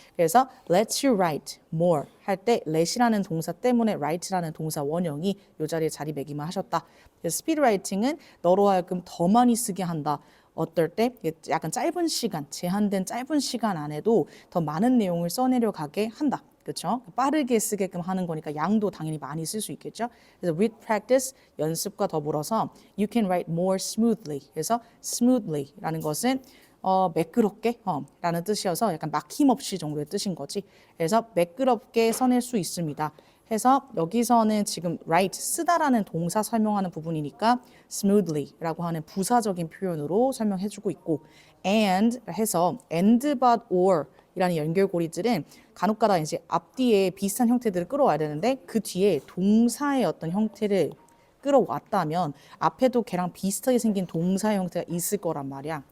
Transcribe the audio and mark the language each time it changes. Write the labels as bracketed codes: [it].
[ko] 그래서 [en] lets you write more [ko] 할 때 let이라는 동사 때문에 write라는 동사 원형이 이 자리에 자리매김을 하셨다. 그래서 speed writing은 너로 하여금 더 많이 쓰게 한다. 어떨 때 약간 짧은 시간, 제한된 짧은 시간 안에도 더 많은 내용을 써내려 가게 한다. 그렇죠? 빠르게 쓰게끔 하는 거니까 양도 당연히 많이 쓸 수 있겠죠. 그래서 [en] with practice [ko] 연습과 더불어서 [en] you can write more smoothly. [ko] 그래서 smoothly라는 것은 매끄럽게 라는 뜻이어서 약간 막힘없이 정도의 뜻인 거지. 그래서 매끄럽게 써낼 수 있습니다. 해서 여기서는 지금 write 쓰다라는 동사 설명하는 부분이니까 smoothly라고 하는 부사적인 표현으로 설명해주고 있고 and 해서 and but or 이라는 연결고리들은 간혹가다 이제 앞뒤에 비슷한 형태들을 끌어와야 되는데 그 뒤에 동사의 어떤 형태를 끌어왔다면 앞에도 걔랑 비슷하게 생긴 동사 형태가 있을 거란 말이야.